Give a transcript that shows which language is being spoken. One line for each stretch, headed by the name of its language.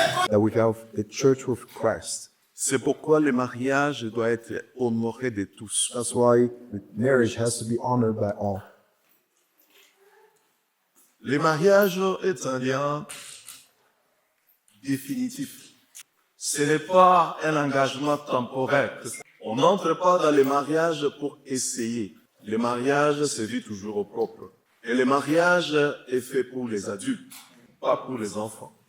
English: that we have the church of Christ.
French: C'est pourquoi le mariage doit être honoré de tous.
English: That's why the marriage has to be honored by all.
French: Le mariage est un lien définitif. Ce n'est pas un engagement temporaire. On n'entre pas dans le mariage pour essayer. Le mariage se vit toujours au propre. Et le mariage est fait pour les adultes, pas pour les enfants.